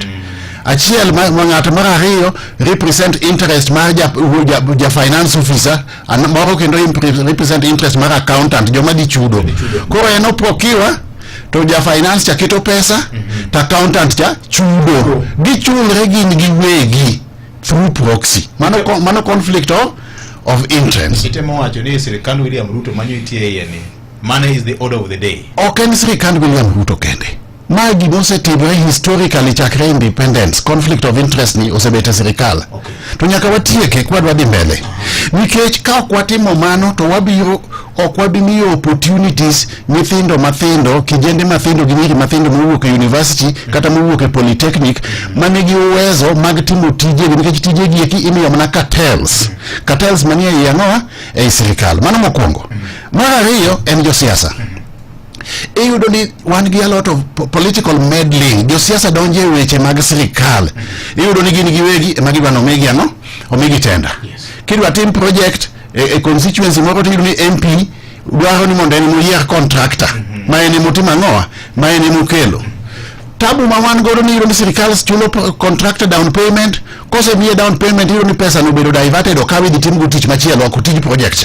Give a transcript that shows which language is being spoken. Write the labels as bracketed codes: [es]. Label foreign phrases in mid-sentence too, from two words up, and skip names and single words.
[luo] Achiel ng'ato mar ariyo [en] represent interest [luo] mar ja [en] finance officer, [luo] moro kendo [en] represent interest [luo] mar accountant, joma di chudo. Koro en procure to ja finance cha keto pesa, ta accountant cha chudo. Gichulre gin giwegi [en] through proxy. Mano conflict of interest. [luo] Itemo wacho ni sirikal William Ruto manyo itie yani. [en] Money is the order of the day. [luo] Okay, sirikal William Ruto kende. Magi mosetimore historically chakre independence. [en] Conflict of interest [luo] ni osebete sirikal. [en] Okay. [luo] To nyaka watieke kwa dwa dhi mbele. Nikech ka ok watimo mano to wabiro ok wabimiyo opportunities nyithindo mathindo, kijende mathindo gi nyiri mathindo mowuok e university kata mowuok e polytechnic manigi uwezo mag timo tije, nikech tije gi eki imiyo mana cartels. Cartels manie yangoa e sirikal. Mano mokwongo. Mar ariyo en josiasa. Iyudo ni wan gi [en] a lot of political meddling. [luo] Josiasa donje weche mag sirikal. Iyudo ni gin giwegi ema gidwa nomegi ano, omegi tenda. Kidwa tim project e constituency moro to ni MP dwaro ni mondo en moyier contractor ma en motima ngoa ma en mokelo. Tabu ma wan godo ni ni sirikal chulo contractor [en] down payment, [luo] kose miye [en] down payment [luo] ni pesa no bedo diverted okawi di tim go tich machielo ok tij project.